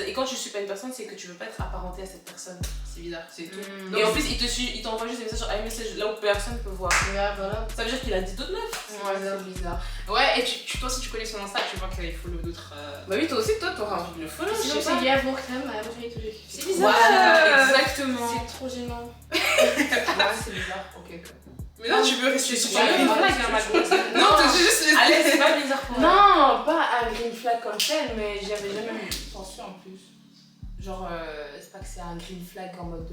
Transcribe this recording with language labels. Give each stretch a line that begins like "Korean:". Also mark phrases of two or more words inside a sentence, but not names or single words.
French: Et quand tu suis pas une personne, c'est que tu veux pas être apparenté à cette personne. C'est bizarre, c'est tout. Mm. Et en plus, il t'envoie juste des messages sur iMessage là où personne peut voir. Ja, voilà. Ça veut dire qu'il a dit d'autres meufs. Ouais, c'est bizarre. Ouais, et toi aussi, tu connais son Insta, tu vois qu'il follow d'autres. Bah oui, toi aussi, toi, t'auras envie de le follow. Sinon, je sais c'est pas.
Dutch: jij volgt hem, maar hij wordt niet terug.
French: C'est bizarre. Ouais. Exactement. C'est trop gênant. Ouais, c'est bizarre. Ok, ok. Mais non, tu veux rester Je suis sur pas green green flag, flag, hein, Non, t'as juste les. Allez, c'est pas bizarre pour moi. Non, pas un
English: green flag
French: comme tel, mais j'avais jamais pensé en plus. Genre, c'est pas que c'est un
English: green flag
French: en mode.